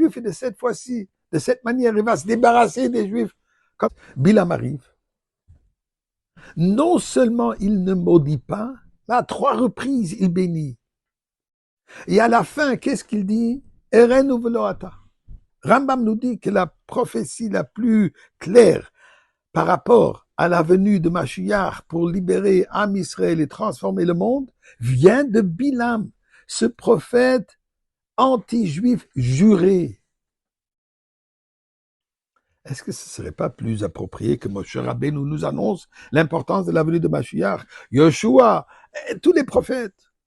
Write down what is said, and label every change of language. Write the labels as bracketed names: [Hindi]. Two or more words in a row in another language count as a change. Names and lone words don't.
[French] Et de cette fois-ci, de cette manière, il va se débarrasser des juifs. Quand Bilam arrive, non seulement il ne maudit pas, mais à 3 reprises, il bénit. Et à la fin, qu'est-ce qu'il dit? [Hebrew] אראנו ולא עתה. [French] Rambam nous dit que la prophétie la plus claire par rapport à la venue de Mashiach pour libérer [Hebrew] עם ישראל [French] et transformer le monde vient de Bilam, ce prophète anti-juif juré. Est-ce que ce ne serait pas plus approprié que Moshe Rabbeinu nous annonce l'importance de la venue de Mashiach, Yoshua, tous les prophètes?